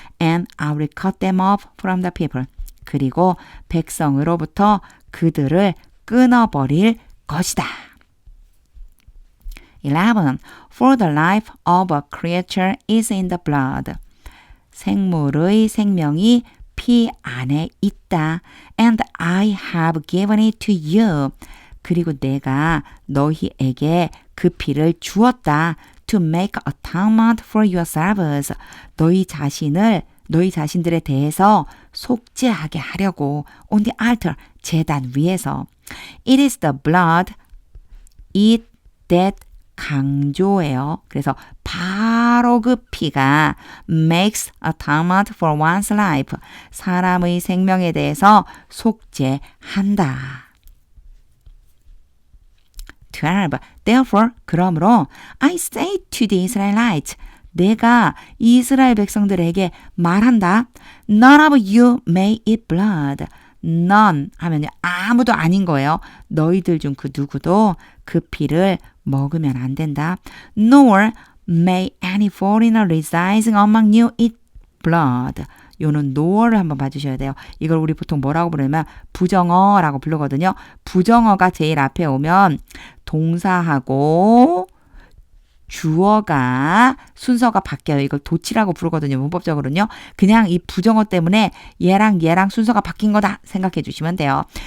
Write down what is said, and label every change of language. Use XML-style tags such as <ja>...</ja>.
<en>And I will cut them off from the people.</en> <ko>그리고 백성으로부터 그들을 끊어버릴 것이다. 11.</ko> <en>For the life of a creature is in the blood.</en> <ko>생물의 생명이 피 안에 있다.</ko> <en>And I have given it to you.</en> <ko>그리고 내가 너희에게 그 피를 주었다.</ko> <en>To make atonement for yourselves.</en> <ko>너희 자신들에 대해서 속죄하게 하려고</ko> <en>on the altar,</en> <ko>제단 위에서.</ko> <en>It is the blood, it that</en> <ko>강조해요. 그래서 바로 그 피가</ko> <en>makes atonement for one's life.</en> <ko>사람의 생명에 대해서 속죄한다. 12.</ko> <en>Therefore,</en> <ko>그러므로</ko> <en>I say to the Israelites,</en> <ko>내가 이스라엘 백성들에게 말한다.</ko> <en>None of you may eat blood.</en> <ko>None 하면요. 아무도 아닌 거예요. 너희들 중 그 누구도 그 피를 먹으면 안 된다.</ko> <en>Nor may any foreigner residing among you eat blood.</en> <ko>요는 no를 한번 봐주셔야 돼요. 이걸 우리 보통 뭐라고 부르냐면 부정어라고 부르거든요. 부정어가 제일 앞에 오면 동사하고 주어가 순서가 바뀌어요. 이걸 도치라고 부르거든요. 문법적으로는요. 그냥 이 부정어 때문에 얘랑 순서가 바뀐 거다 생각해 주시면 돼요.</ko>